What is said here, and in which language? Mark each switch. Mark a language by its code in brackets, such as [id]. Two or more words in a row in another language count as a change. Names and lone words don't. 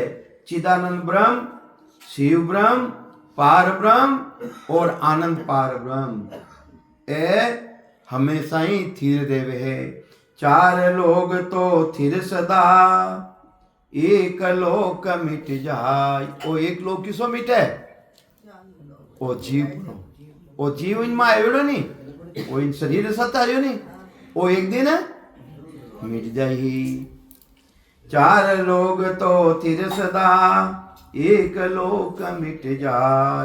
[raj] चिदानंद ब्रह्म, शिव ब्रह्म, पार ब्रह्म और आनंद पार ब्रह्म ए हमेशा ही थिर रेवे है। चार लोग तो थिर सदा, एक लोक मिट जाय। ओ एक लोक किसो मिटे, ओ जीव, ओ जीव इनमें आयो नहीं, ओ इन शरीर साथ आयो नहीं, ओ एक दिन मिट जाही। चार लोग तो थिर सदा, एक लोक मिट जाय।